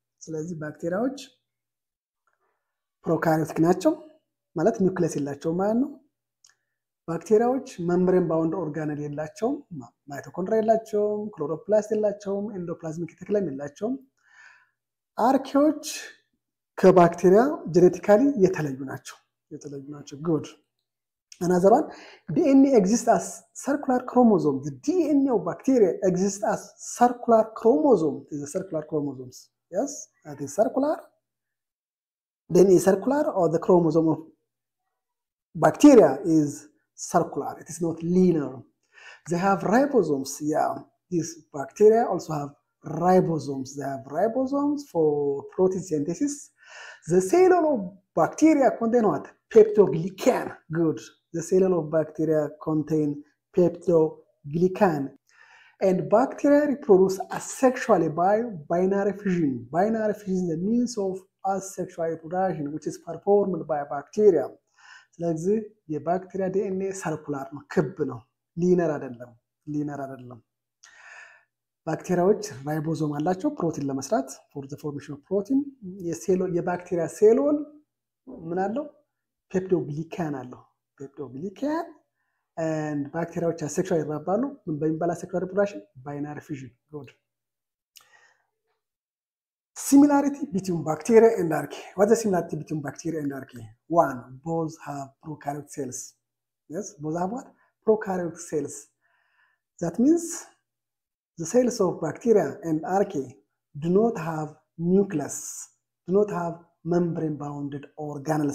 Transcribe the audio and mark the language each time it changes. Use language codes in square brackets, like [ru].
[am] ስለዚህ ባክቴሪያዎች ፕሮካሪዮቲክ ናቸው ማለት ኒውክሊየስ የላቸውም ማለት ነው። ባክቴሪያዎች መምብሬን ባውንድ ኦርጋኔል የላቸውም፣ ማይቶኮንድሪያ የላቸውም፣ ክሎሮፕላስት የላቸውም፣ ኤንዶፕላዝሚክ ሬቲኩለም የላቸውም። አርኪዎች ከባክቴሪያ ጄኔቲካሊ የተለዩ ናቸው። Good. [en] Another one, DNA exists as circular chromosome. The DNA of bacteria exists as circular chromosome. These are circular chromosomes. Yes, it is circular. DNA is circular, or the chromosome of bacteria is circular. It is not linear. They have ribosomes. Yeah, these bacteria also have ribosomes. They have ribosomes for protein synthesis. The cell of bacteria contain what? Peptoglycan. Good. The cell of bacteria contain peptoglycan. And bacteria reproduce asexually by binary fission. Binary fission is the means of asexual reproduction, which is performed by bacteria. [am] ስለዚህ የባክቴሪያ ዲኤንኤ ሰርኩላር ነው፣ ክብ ነው፣ ሊነር አይደለም። ባክቴሪያዎች ራይቦዞም አላቸው ፕሮቲን ለመስራት [en] for the formation of protein። [am] የባክቴሪያ ሴሎን ምን አለው? ፔፕቶግሊካን አለው። ፔፕቶግሊካን and ባክቴሪያዎች አሴክሹዋል ይራባሉ። ምን በሚባል አሴክሹዋል ሪፕሮዳክሽን? ባይናሪ ፊዥን። Good. [en] Similarity between bacteria and archaea. What's the similarity between bacteria and archaea? One, both have prokaryotic cells. Yes, both have what? Prokaryotic cells. That means the cells of bacteria and archaea do not have nucleus, do not have membrane-bounded organelles.